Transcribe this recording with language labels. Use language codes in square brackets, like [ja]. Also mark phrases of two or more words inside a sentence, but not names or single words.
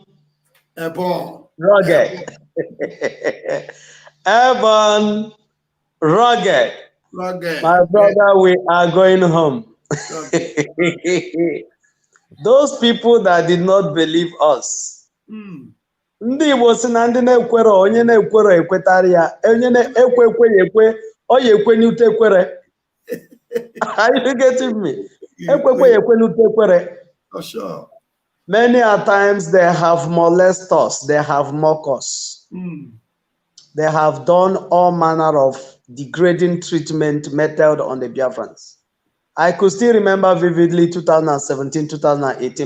[en] Rugged. Airborne. Rugged. My brother, we are going home. Those people that did not believe us. [ig] Ndị Igbo sị na ndị na-ekwere onye na-ekwere ekwetara ya onye na-ekwe ekwe ọ ya ekwe n'ute ekwere. [en] Are you getting me? [ig] Ekwe ekwe n'ute ekwere. [en] For sure. Many a times they have molested us, they have mocked us. They have done all manner of degrading treatment meted on the Biafrans. I could still remember vividly 2017, 2018.